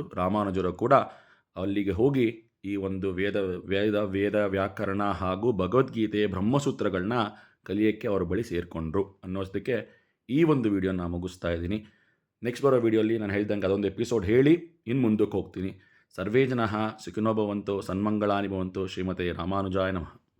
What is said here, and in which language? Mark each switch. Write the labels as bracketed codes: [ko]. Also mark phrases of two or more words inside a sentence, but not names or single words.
[kn] ರಾಮಾನುಜರು ಕೂಡ ಅಲ್ಲಿಗೆ ಹೋಗಿ ಈ ಒಂದು ವೇದ ವ್ಯಾಕರಣ ಹಾಗೂ ಭಗವದ್ಗೀತೆ ಬ್ರಹ್ಮಸೂತ್ರಗಳನ್ನ ಕಲಿಯೋಕ್ಕೆ ಅವ್ರ ಬಳಿ ಸೇರಿಕೊಂಡ್ರು ಅನ್ನೋದಕ್ಕೆ ಈ ಒಂದು ವಿಡಿಯೋನ ಮುಗಿಸ್ತಾ ಇದ್ದೀನಿ. ನೆಕ್ಸ್ಟ್ ಬರೋ ವಿಡಿಯೋಲಿ ನಾನು ಹೇಳಿದಂಗೆ ಅದೊಂದು ಎಪಿಸೋಡ್ ಹೇಳಿ ಇನ್ನು ಮುಂದಕ್ಕೆ ಹೋಗ್ತೀನಿ. [sa] ಸರ್ವೇ ಜನಃ ಸುಖಿನೋ ಭವಂತು, ಸನ್ಮಂಗಳಾನಿ ಭವಂತು. ಶ್ರೀಮತೆ ರಾಮಾನುಜಾಯ ನಮಃ.